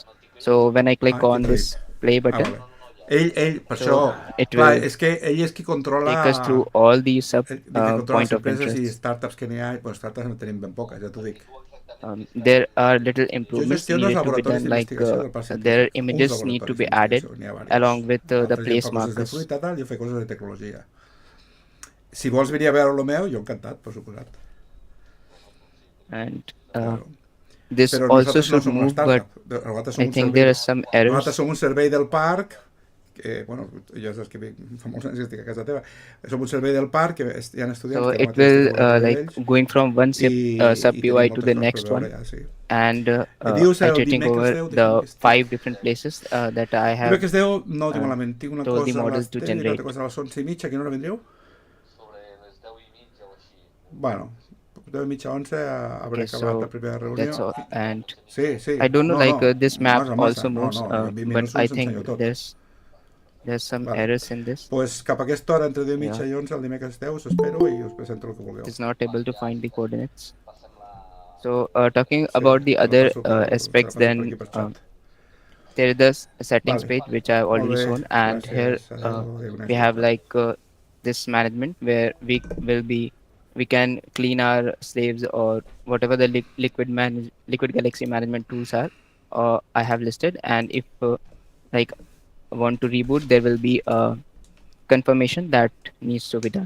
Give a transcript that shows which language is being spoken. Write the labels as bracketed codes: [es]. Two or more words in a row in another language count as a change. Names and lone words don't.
[en] So when I click on this play button, so it will take us through all these sub point of interest. There are little improvements needed to be done, like their images need to be added along with the place markers. [ca] Si vols venir a veure lo meu, jo encantat, per suposat. [en] And this also should move, but I think there are some errors. [ca] Nosaltres som un servei del parc, que, bueno, jo saps que fa molts anys que estic a casa teva. Som un servei del parc, que hi ha estudiants [en] so [ca] que [en] it will like going from one sub POI to the next one, and iterating over the 5 different places that I have told the models to generate. [ca] A les 11:30, a quina hora vendríeu? Bueno, 10:30, 11 hauré acabat la primera reunió. [en] That's all. And [ca] sí. [en] I don't know, this map also moves, but I think there's some errors in this. [ca] Pues cap a aquesta hora, entre 10:30 i 11, el dimecres 10, us espero i us presento el que vulgueu. [en] It's not able to find the coordinates. So talking about the other aspects, then there is the settings page which I have already shown, and here we have like this management where we can clean our slaves or whatever the liquid galaxy management tools are I have listed, and if like want to reboot, there will be a confirmation that needs to be done.